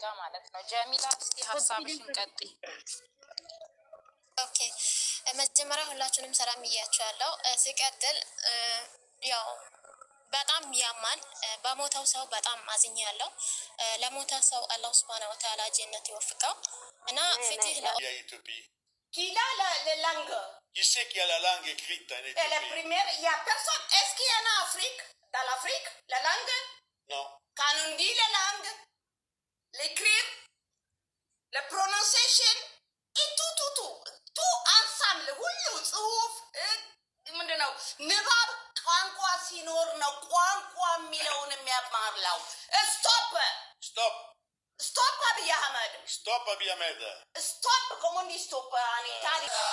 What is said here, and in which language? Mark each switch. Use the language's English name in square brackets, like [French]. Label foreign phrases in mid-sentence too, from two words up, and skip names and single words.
[Amharic] ማለት ነው። ጀሚላ እስቲ ሀሳብሽን ቀጥይ። ኦኬ መጀመሪያ ሁላችሁንም ሰላም እያችኋለሁ። ሲቀጥል ያው በጣም ያማል። በሞተው ሰው በጣም አዝኛለሁ። ለሞተው ሰው [Arabic] الله سبحانه وتعالى [Amharic] ጀነት ይወፍቀው እና ፍትህ [French] Qui a la langue? Qui c'est qui a la langue écrite en Éthiopie? Et la première, il y a personne. Est-ce qu'il y en a en Afrique? Dans l'Afrique, la langue? Non. Quand on dit la langue, l'écrire, la prononciation, et tout ensemble. [Amharic] Hullu, ጽሁፍ ምንድን ነው? ንባብ ቋንቋ ሲኖር ነው ቋንቋ የሚለውን የሚያማርላው። Stop Abiy Ahmed. [English] Stop Abiy Ahmed. [French] Stop, comment on dit stop en Italie?